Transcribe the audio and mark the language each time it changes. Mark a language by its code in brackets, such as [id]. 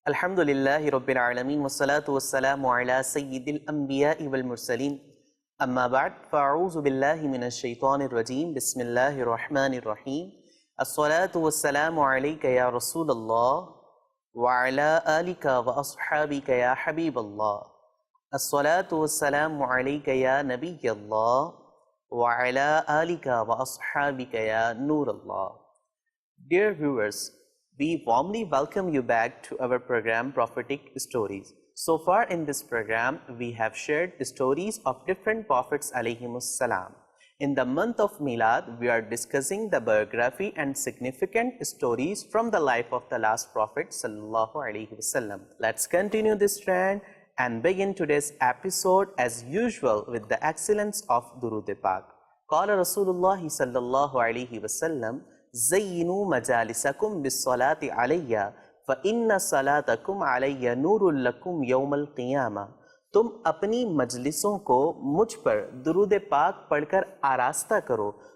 [ar] الحمد لله رب العالمين والصلاة والسلام على سيد الأنبياء والمرسلين أما بعد فأعوذ بالله من الشيطان الرجيم بسم الله الرحمن الرحيم الصلاة والسلام عليك يا رسول الله وعلى آلك وأصحابك يا حبيب الله الصلاة والسلام عليك يا نبي الله وعلى آلك وأصحابك يا نور الله. [en] Dear viewers, we warmly welcome you back to our program Prophetic Stories. So far in this program, we have shared stories of different prophets alayhimus salam. In the month of Milad, we are discussing the biography and significant stories from the life of the last prophet sallallahu alaihi wasallam. Let's continue this trend and begin today's episode as usual with the excellence of Durud Pak. [ar] Qala Rasulullah sallallahu alaihi wasallam زَيِّنُوا مَجَالِسَكُمْ بِالصَّلَاةِ عَلَيَّ فَإِنَّ صَلَاتَكُمْ عَلَيَّ نُورٌ لَكُمْ يَوْمَ الْقِيَامَةِ. [ur] تم اپنی مجلسوں کو مجھ پر درود پاک پڑھ کر آراستہ کرو.